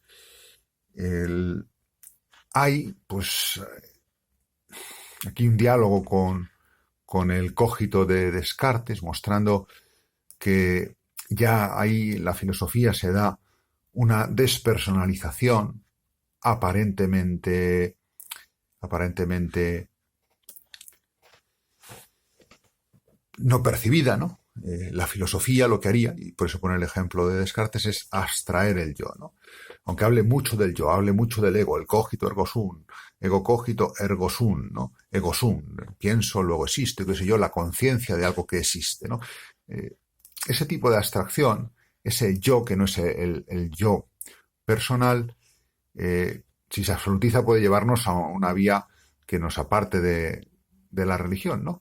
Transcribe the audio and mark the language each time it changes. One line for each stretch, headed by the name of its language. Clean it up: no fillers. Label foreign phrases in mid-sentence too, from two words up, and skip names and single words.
Spanish: Hay, pues, aquí un diálogo con el cogito de Descartes, mostrando que ya ahí la filosofía se da una despersonalización aparentemente no percibida, ¿no? La filosofía lo que haría, y por eso pone el ejemplo de Descartes, es abstraer el yo, ¿no? Aunque hable mucho del yo, hable mucho del ego, el
Latin: cogito ergo sum, ego cogito ergo sum,
Spanish: ¿no?
Latin: Ego sum,
Spanish: pienso, luego existo, qué sé yo, la conciencia de algo que existe, ¿no? Ese tipo de abstracción, ese yo que no es el yo personal, si se absolutiza puede llevarnos a una vía que nos aparte de la religión, ¿no?